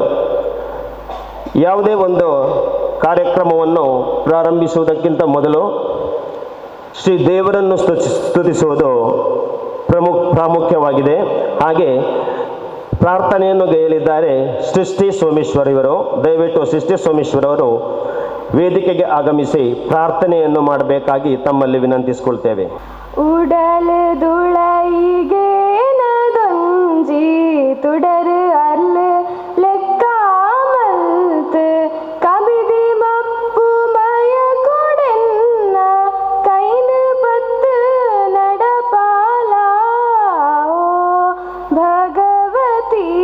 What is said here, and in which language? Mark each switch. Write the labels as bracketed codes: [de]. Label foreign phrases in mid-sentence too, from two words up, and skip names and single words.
[kn] ಯಾವುದೇ ಒಂದು ಕಾರ್ಯಕ್ರಮವನ್ನು ಪ್ರಾರಂಭಿಸುವುದಕ್ಕಿಂತ ಮೊದಲು ಶ್ರೀ ದೇವರನ್ನು ಸ್ತುತಿಸುವುದು ಪ್ರಾಮುಖ್ಯವಾಗಿದೆ. ಹಾಗೆ ಪ್ರಾರ್ಥನೆಯನ್ನು ಗೈಯಲಿದ್ದಾರೆ ಸೃಷ್ಟಿ ಸೋಮೇಶ್ವರ್ ಇವರು. ದಯವಿಟ್ಟು ಸೃಷ್ಟಿ ಸೋಮೇಶ್ವರ್ ಅವರು ವೇದಿಕೆಗೆ ಆಗಮಿಸಿ ಪ್ರಾರ್ಥನೆಯನ್ನು ಮಾಡಬೇಕಾಗಿ ತಮ್ಮಲ್ಲಿ ವಿನಂತಿಸಿಕೊಳ್ತೇವೆ. [tcy] ಉಡಲು ದುಳೈಗೆ ನದೊಂಜಿ ತುಡರು ಅರ್ಲು ಲೆಕ್ಕ ಮಲ್ತು ಕಬಿದಿ ಮಪ್ಪು ಮಯ ಕೊಡೆನ್ನ ಕೈನು ಪತ್ತು ನಡಪಾಲ ಓ ಭಗವತಿ